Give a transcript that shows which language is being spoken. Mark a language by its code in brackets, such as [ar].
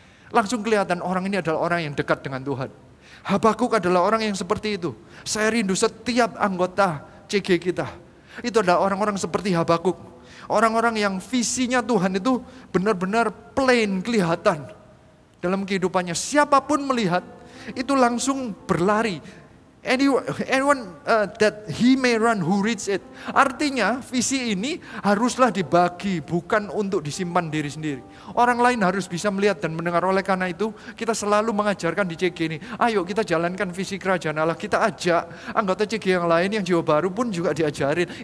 [id] Langsung kelihatan orang ini adalah orang yang dekat dengan Tuhan. Habakuk adalah orang yang seperti itu. Saya rindu setiap anggota CG kita. Itu adalah orang-orang seperti Habakuk. Orang-orang yang visinya Tuhan itu benar-benar plain kelihatan. Dalam kehidupannya, siapapun melihat, itu langsung berlari. [en] Anyone that he may run who reads it. [id] Artinya visi ini haruslah dibagi, bukan untuk disimpan diri sendiri. Orang lain harus bisa melihat dan mendengar. Oleh karena itu kita selalu mengajarkan di CG ini, ayo kita jalankan visi kerajaan Allah. Kita ajak anggota CG yang lain yang jiwa baru pun juga diajarin.